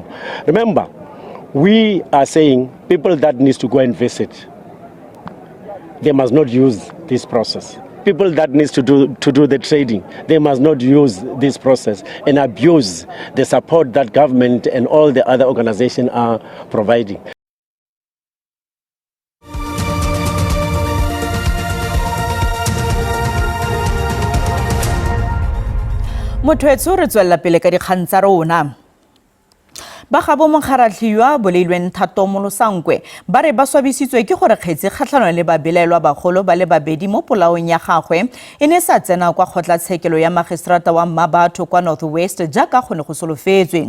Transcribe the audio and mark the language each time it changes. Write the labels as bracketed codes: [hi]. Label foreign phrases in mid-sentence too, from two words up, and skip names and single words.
[en] Remember, we are saying people that needs to go and visit, they must not use this process. People that needs to do the trading, they must not use this process and abuse the support that government and all the other organizations are providing. [tn] Mothoetso re tswella pele ka dikgang tsa rona. Ba gabo mokgaratlhiwa boleilweng Thato Molosankwe ba re ba swabisitswe ke gore kgetse kgatlhanong le babelaelwa bagolo ba le babedi mo polaong ya gagwe e ne sa tsena kwa kgotlatshekelo ya magistrata wa Mmabatho kwa North West jaaka go ne go solofetswe.